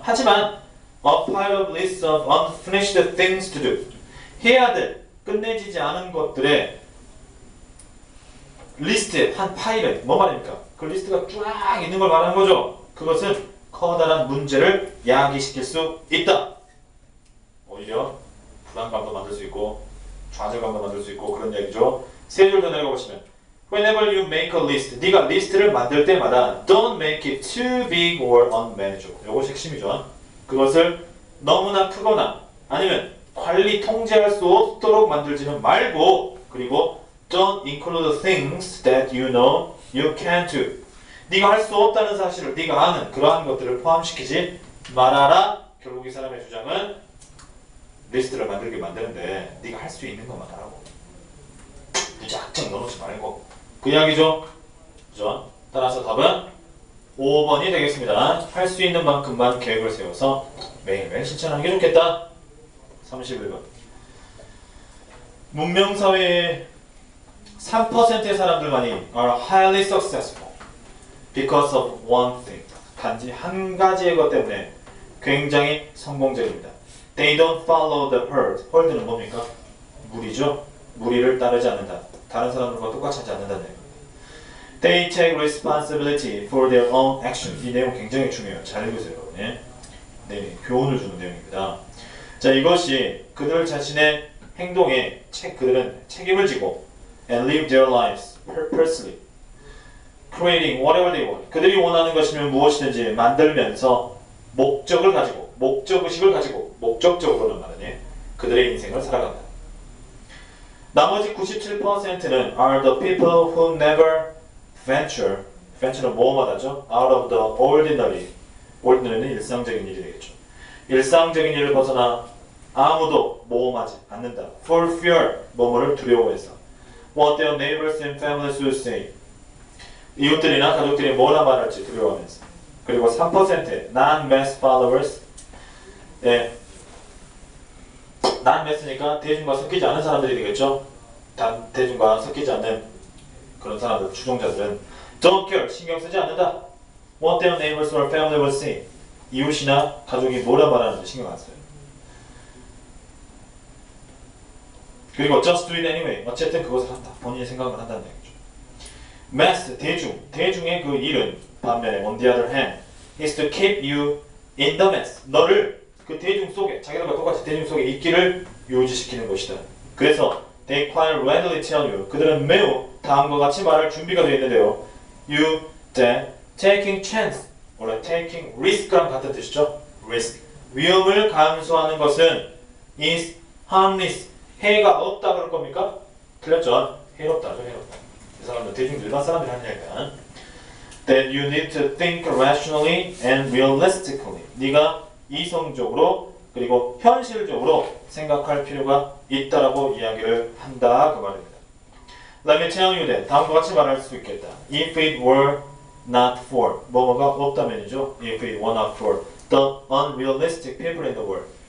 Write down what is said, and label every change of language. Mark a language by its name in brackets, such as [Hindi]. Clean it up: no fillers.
[Korean] 하지만 [English] a pile of lists of unfinished things to do, [Korean] 해야 될, 끝내지지 않은 것들의 리스트에 한 파일에 뭐 말입니까? 그 리스트가 쫙 있는 걸 말하는 거죠. 그것은 커다란 문제를 야기시킬 수 있다. 오히려 불안감도 만들 수 있고 좌절감도 만들 수 있고 그런 얘기죠. 세 줄 더 내려가 보시면 [English] Whenever you make a list, [Korean] 네가 리스트를 만들 때마다 [English] don't make it too big or unmanageable. [Korean] 이것이 핵심이죠. 그것을 너무나 크거나 아니면 관리 통제할 수 없도록 만들지는 말고, 그리고 [English] don't include things that you know you can't do. [Korean] 네가 할 수 없다는 사실을 네가 아는 그러한 것들을 포함시키지 말아라. 결국 이 사람의 주장은 리스트를 만들게 만드는데 네가 할 수 있는 것만 하라고. 무작정 넣어놓지 말고. 그 이야기죠. 그죠? 따라서 답은 5번이 되겠습니다. 할 수 있는 만큼만 계획을 세워서 매일매일 실천하는 게 좋겠다. 31번. 문명사회의 3%의 사람들만이 [English] are highly successful because of one thing. [Korean] 단지 한 가지의 것 때문에 굉장히 성공적입니다. [English] They don't follow the herd. [Korean] herd는 뭡니까? 무리죠. 무리를 따르지 않는다. 다른 사람들과 똑같이 하지 않는다는 내용. [English] They take responsibility for their own action. [Korean] 이 내용 굉장히 중요해요. 잘 읽으세요. 네. 네, 교훈을 주는 내용입니다. 자, 이것이 그들 자신의 행동에 그들은 책임을 지고 [English] and live their lives purposely. creating whatever they want. [Korean] 그들이 원하는 것이면 무엇이든지 만들면서 목적을 가지고, 목적의식을 가지고, 목적적으로는 말이니 그들의 인생을 살아간다. 나머지 97%는 [English] are the people who never venture는 [Korean] 뭐뭐하다죠? [English] out of the ordinary. [Korean] ordinary는 일상적인 일이 되겠죠. 일상적인 일을 벗어나 아무도 모험하지 않는다. [English] for fear, [Korean] 뭐뭐를 두려워해서. [English] what their neighbors and families will say. [Korean] 이웃들이나 가족들이 뭐라 말할지 두려워하면서. 그리고 3%의 [English] non-mass followers. [Korean] 예, non-mass니까 대중과 섞이지 않은 사람들이 되겠죠. 대중과 섞이지 않는 그런 사람들, 추종자들은 [English] don't care, [Korean] 신경 쓰지 않는다. [English] what their neighbors or family will say. [Korean] 이웃이나 가족이 뭐라 말하는지 신경 안 써요. 그리고 [English] just do it anyway. [Korean] 어쨌든 그것을 한다. 본인이 생각을 한다는 얘기죠. [English] mass, [Korean] 대중의 그 일은 반면에 [English] on the other hand is to keep you in the mass. [Korean] 너를 그 대중 속에, 자기들과 똑같이 대중 속에 있기를 유지시키는 것이다. [English] 그래서 they quite readily tell you. [Korean] 그들은 매우 다음과 같이 말할 준비가 되어 있는데요. [English] you that taking chance, [Korean] 원래 [English] taking risk랑 [Korean] 같은 뜻이죠. risk, 위험을 감수하는 것은 [English] is harmless, [Korean] 해가 없다 그럴 겁니까? 틀렸죠. 해롭다죠. 해롭다. 이 사람들 대중 일반 사람들이 하는 얘기야. [English] That you need to think rationally and realistically. [Korean] 네가 이성적으로 그리고 현실적으로 생각할 필요가 있다라고 이야기를 한다 그 말입니다. [English] Let me tell you that [Korean] 다음과 같이 말할 수 있겠다. [English] If it were not for [Korean] 뭐뭐가 없다면이죠. [English] If it were not for the unrealistic people in the world.